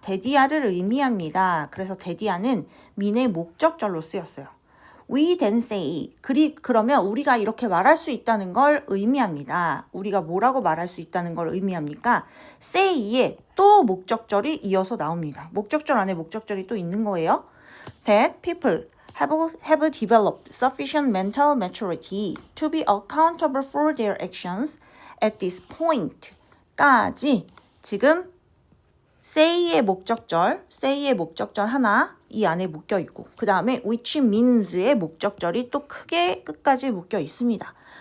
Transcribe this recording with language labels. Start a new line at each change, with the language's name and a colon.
Korean: 데디아를 의미합니다. 그래서 데디아는 민의 목적절로 쓰였어요.
English: We then say.
Korean: 그러면 우리가 이렇게 말할 수 있다는 걸 의미합니다. 우리가 뭐라고 말할 수 있다는 걸 의미합니까? say에 또 목적절이 이어서 나옵니다. 목적절 안에 목적절이 또 있는 거예요.
English: That people have developed sufficient mental maturity to be accountable for their actions at this point.
Korean: 까지 지금 say의 목적절 하나 이 안에 묶여 있고 그 다음에 which means의 목적절이 또 크게 끝까지 묶여 있습니다.